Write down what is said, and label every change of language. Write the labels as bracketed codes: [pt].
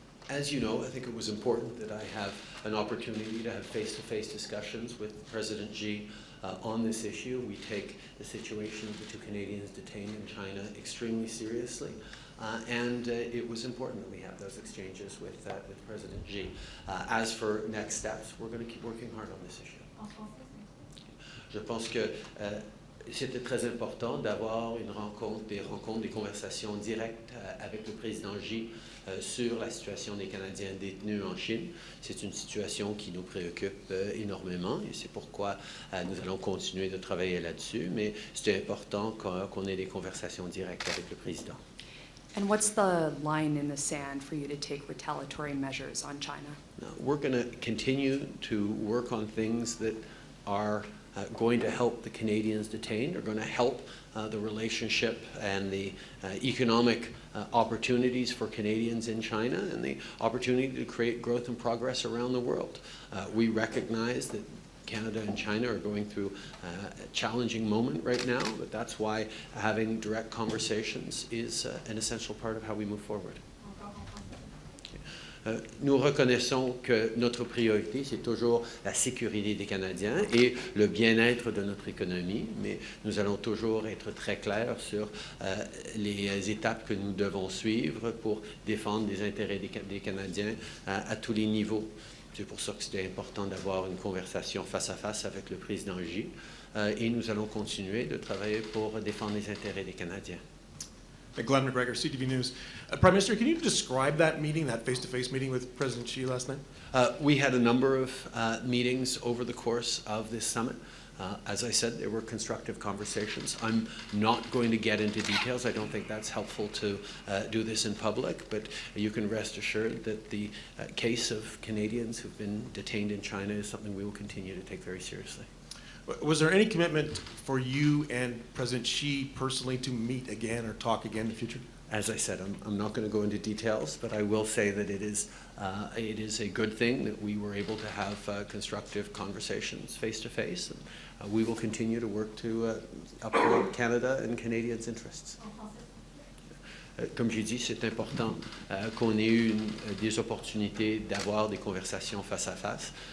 [en] As you know, I think it was important that I have an opportunity to have face-to-face discussions with President Xi on this issue. We take the situation of the two Canadians detained in China extremely seriously, and it was important that we have those exchanges with President Xi. As for next steps, we're going to keep working hard on this issue. [fr] Je pense que c'était très important d'avoir des conversations directes avec le président Xi sur la situation des Canadiens détenus en Chine. C'est une situation qui nous préoccupe énormément et c'est pourquoi nous allons continuer de travailler là-dessus, mais c'est important qu'on ait des conversations directes avec le président. [en] And what's the line in the sand for you to take retaliatory measures on China? Now, we're going to continue to work on things that are going to help the Canadians detained, are going to help the relationship and the economic opportunities for Canadians in China and the opportunity to create growth and progress around the world. We recognize that Canada and China are going through a challenging moment right now, but that's why having direct conversations is an essential part of how we move forward. [fr] Nous reconnaissons que notre priorité, c'est toujours la sécurité des Canadiens et le bien-être de notre économie, mais nous allons toujours être très clairs sur les étapes que nous devons suivre pour défendre les intérêts des Canadiens à tous les niveaux. C'est pour ça que c'était important d'avoir une conversation face à face avec le président Xi et nous allons continuer de travailler pour défendre les intérêts des Canadiens. [en] Glenn McGregor, CTV News. Prime Minister, can you describe that meeting, that face-to-face meeting with President Xi last night? We had a number of meetings over the course of this summit. As I said, there were constructive conversations. I'm not going to get into details. I don't think that's helpful to do this in public, but you can rest assured that the case of Canadians who've been detained in China is something we will continue to take very seriously. Was there any commitment for you and President Xi personally to meet again or talk again in the future? As I said, I'm not going to go into details, but I will say that it is a good thing that we were able to have constructive conversations face-to-face. And we will continue to work to uphold Canada and Canadians' interests. [fr] Comme j'ai dit, c'est important qu'on ait eu des opportunités d'avoir des conversations face à face.